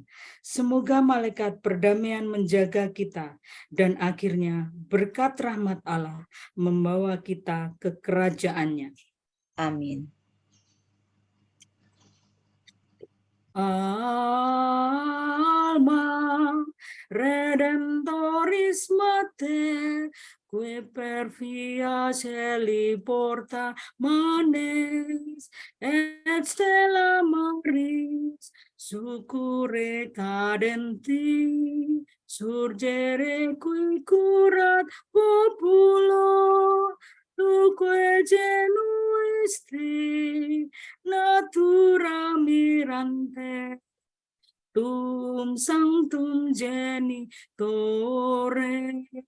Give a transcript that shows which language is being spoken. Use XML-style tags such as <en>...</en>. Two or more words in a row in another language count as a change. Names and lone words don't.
<id>Semoga malaikat perdamaian menjaga kita, dan akhirnya berkat rahmat Allah membawa kita ke kerajaannya. Amin.</id> <la>Alma Redemptoris Mater, que per via celi porta manes, et stella maris, succurre cadenti, surgere qui curat populo, tuque genuisti, natura mirante, tum sanctum genitore,</la>